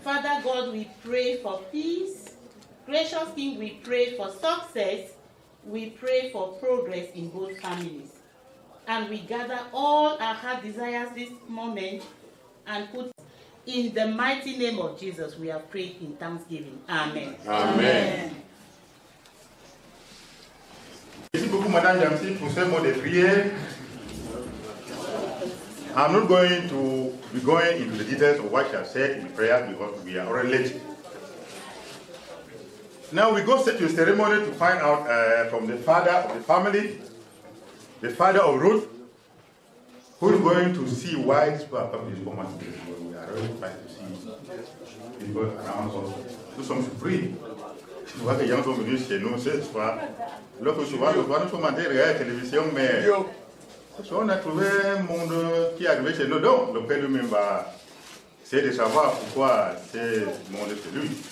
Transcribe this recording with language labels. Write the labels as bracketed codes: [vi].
[en] Father God, we pray for peace. Gracious King, we pray for success. We pray for progress in both families. And we gather all our heart desires this moment and put in the mighty name of Jesus. We have prayed in thanksgiving. Amen. Amen. [fr] Merci beaucoup, Madame Jamsi, pour ce mot de prière. [en] I'm not going to be going into the details of what she has said in prayer because we are already late. Now we go straight to the ceremony to find out from the father of the family, the father of Ruth, who is going to see why this family is coming. We are really trying to see people around us. [fr] Nous sommes surpris. Tu vois que les gens sont venus chez nous ce soir. L'autre souvent, nous sommes en train de regarder la télévision, mais on a trouvé un monde qui est arrivé chez nous. Donc, le Père lui-même va essayer de savoir pourquoi ce monde est chez lui.